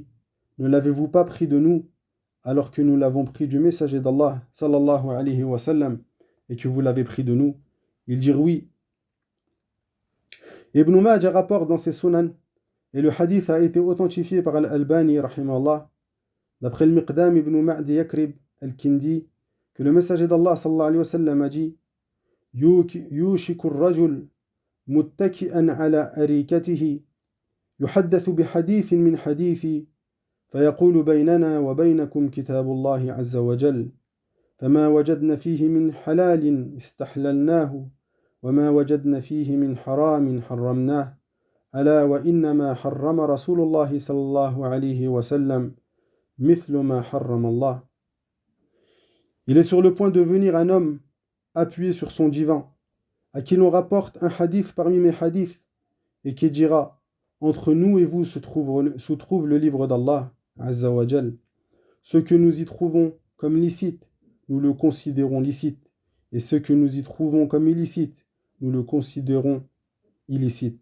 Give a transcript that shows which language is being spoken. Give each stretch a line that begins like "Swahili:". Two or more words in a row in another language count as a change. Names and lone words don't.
French: Ne l'avez-vous pas pris de nous, alors que nous l'avons pris du messager d'Allah
Arabic: صلى الله عليه وسلم,
French: et que vous l'avez pris de nous? Ils dirent oui. Ibn Majah rapporte dans ses sunan, et le hadith a été authentifié par Al-Albani rahimahullah, d'après le Miqdam ibn Ma'di Yakrib al-Kindi, que le messager d'Allah
Arabic: صلى الله عليه وسلم
French: a
Arabic: dit يوشك الرجل متكئا على أريكته يحدث بحديث من حديثي فيقول بيننا وبينكم كتاب الله عز وجل فما وجدنا فيه من حلال استحللناه وما وجدنا فيه من حرام حرمناه ألا وإنما حرم رسول الله صلى الله عليه وسلم مثل ما حرم الله.
French: Il est sur le point de venir un homme appuyé sur son divan, à qui l'on rapporte un hadith parmi mes hadiths, et qui dira entre nous et vous se trouve le livre d'Allah
Arabic: عز وجل.
French: Ce que nous y trouvons comme licite, nous le considérons licite, et ce que nous y trouvons comme illicite, nous le considérons illicite.